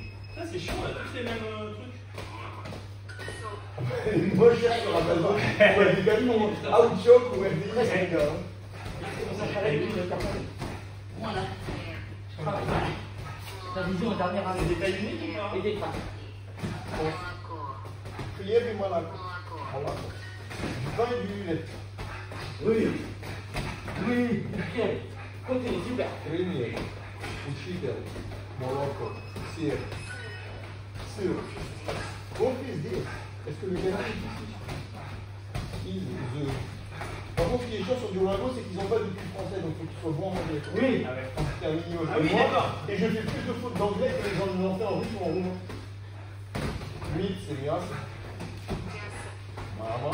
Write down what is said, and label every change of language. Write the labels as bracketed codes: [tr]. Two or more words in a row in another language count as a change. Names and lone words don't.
[fr] Ça, c'est chiant, on a tous les mêmes trucs. Moi, je cherche sur Amazon pour des camions Outshop ou RDI, c'est le gars. Voilà. Ta vision est dernière année. C'est des tailles uniques ou pas? Et des traces. [ru] Хлеб и молоко. Молоко. [fr] Du pain et du lait. Oui. Oui. Nickel. Continue, super. [ru] Хренеть. Учитель. Молоко. Сыр. Сыр. Вот везде. [fr] Est-ce que le gars Par contre, ce qui est chiant sur Duolingo, c'est qu'ils n'ont pas de cul français, donc il faut qu'ils soient bons en anglais. Oui. C'est un minimum. Ah oui, d'accord. Et je fais plus de fautes d'anglais que les gens en font en russe ou en roumain. 8, c'est bien. Maman.